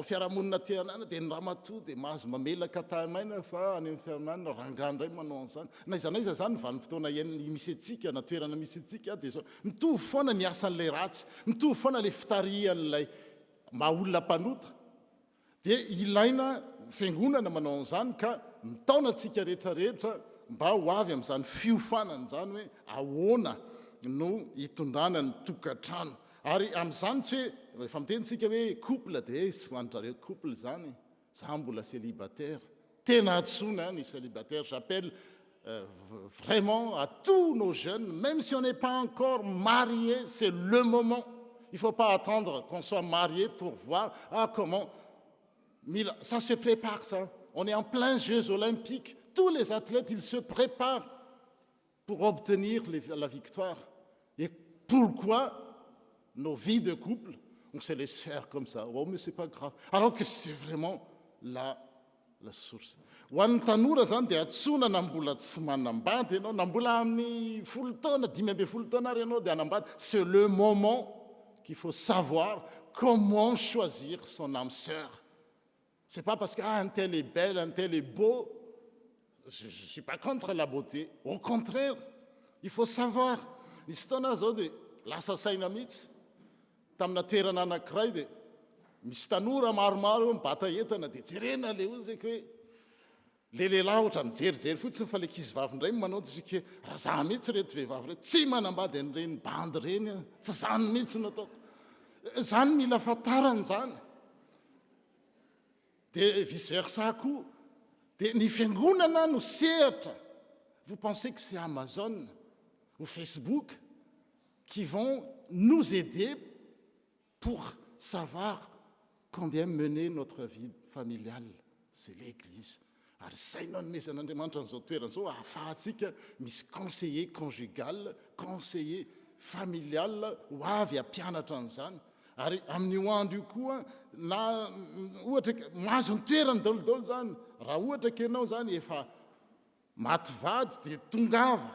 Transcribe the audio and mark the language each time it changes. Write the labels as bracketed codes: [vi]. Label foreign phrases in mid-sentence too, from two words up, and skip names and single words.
[mg] fiarahamonina teanana dia ny ramatoa dia mahazo mamelaka tahamaina fa any amin'ny fiarahamonina rangandray manao an'izany na iza zany vanim-potoana misy antsika na toerana misy antsika dia zao mitovy foana ny asan'ilay ratsy mitovy foana ilay fitarihan'ilay maha-olona mpanota dia ilaina fiangonana manao an'izany ka mitaona antsika rehetrarehetra mba ho avy amin'izany fiofanana zany hoe ahoana no hitondrana ny tokantrano. Ary amin'izany tsy hoe rehefa mitentsika hoe couple dia tsy hoanitrareo couple zany za mbola célibataire. Tena atsona ny célibataire. [fr] J'appelle vraiment à tous nos jeunes, même si on n'est pas encore marié, c'est le moment. Il ne faut pas attendre qu'on soit marié pour voir comment. Ça se prépare ça. On est en plein Jeux olympiques. Tous les athlètes, ils se préparent pour obtenir la victoire. Et pourquoi nos vies de couple, on on se laisse faire comme ça. Oh, mais c'est pas grave. Alors que c'est vraiment la source. [mg] Ho an'ny tanora zany dia atsona na mbola tsy manambady ianao, na mbola amin'ny 10 taona, 12 taona ary ianao dia anambady. [fr] C'est le moment qu'il faut savoir comment choisir son âme sœur. C'est pas parce que un tel est belle, un tel est beau. Je ne suis pas contre la beauté. Au contraire, il faut savoir. [mg] Nisy taona zao dia lasa saina mihitsy tamina toerana anankiray dia misy tanora maromaro mibata entana dia jerena le ozaka hoe le lehilahy ohatra mijerijery fotsiny fa le kizy-vavy indray manao tsika raha zany mihitsy reto vehivavy reto tsy manambady an'ireny bandy reny tsy zany mihitsy nataoko. Zany mila fatarany zany. Dia vice versa koa. Dia ny fiangonana no sehatra. [fr] Vous pensez que c'est Amazon ou Facebook qui vont nous aider pour savoir combien mener notre vie familiale? C'est l'Église. [mg] Ary zay no nomezan'Andriamanitra n'izao toerana zao ahafahantsika misy [fr] conseiller conjugal, conseiller familial [mg] ho avy ampianatra an'izany. Ary amin'io andro io koa na ohatra mahazo ny toerany daolodolo zany raha ohatra ka ianao zany efa maty vady dia tongava.